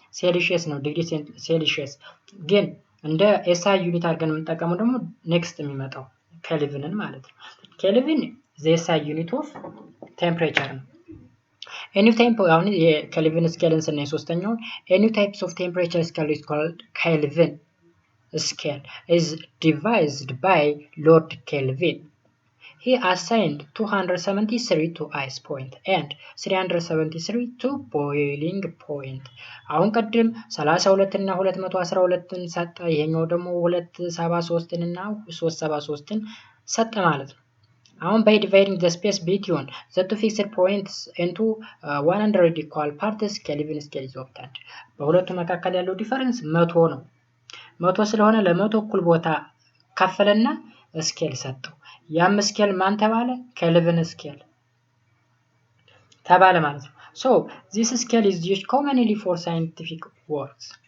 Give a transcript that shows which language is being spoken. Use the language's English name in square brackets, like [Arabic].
[Amharic] ሴልሺየስ ነው፣ ዲግሪ ሴልሺየስ። ግን እንደ ኤስአይ ዩኒት አድርገን የምንጠቀመው ደግሞ ኔክስት የሚመጣው ኬልቪንን ማለት ነው። ኬልቪን ዘ ኤስአይ ዩኒት ኦፍ ቴምፕሬቸር ነው። ኤኒ ታይፕ አሁን የኬልቪን ስኬልን ስናይ ሶስተኛውን ኤኒ ታይፕስ ኦፍ ቴምፕሬቸር ስኬል [English] is called Kelvin scale is devised by Lord Kelvin. He assigned 273 to ice point and 373 to boiling point. [Amharic] አሁን ቀደም 32 እና 212ን ሰጠ። ይሄኛው ደግሞ 273 እና 373ን ሰጠ ማለት ነው። አሁን [English] by dividing the space between the two fixed points into 100 equal parts Kelvin scale is obtained. [Amharic] በሁለቱ መካከል ያለው ዲፈረንስ 100 ነው። 100 ስለሆነ ለ100 እኩል ቦታ ከፈለና ስኬል ሰጠው። ያም ስኬል ማን ተባለ? ኬልቪን ስኬል ተባለ ማለት ነው። [English] So this scale is used commonly for scientific works.